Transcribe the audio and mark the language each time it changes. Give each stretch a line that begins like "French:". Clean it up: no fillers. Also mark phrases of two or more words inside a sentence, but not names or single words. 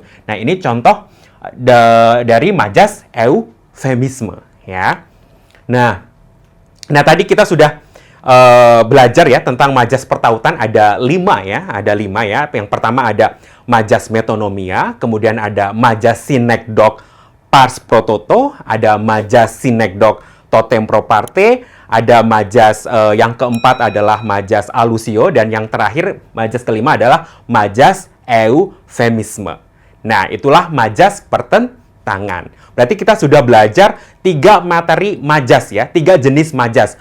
Indonesian: Nah, ini contoh dari majas eufemisme ya. Nah, tadi kita sudah belajar ya tentang majas pertautan, ada 5 ya. Yang pertama ada majas metonomia, kemudian ada majas synekdoche
Latin: pars pro toto,
Indonesian: ada majas synekdoche
Latin: totem pro parte,
Indonesian: ada majas yang keempat adalah majas alusio, dan yang terakhir majas kelima adalah majas eufemisme. Nah, itulah majas pertentangan. Berarti kita sudah belajar 3 materi majas ya, 3 jenis majas.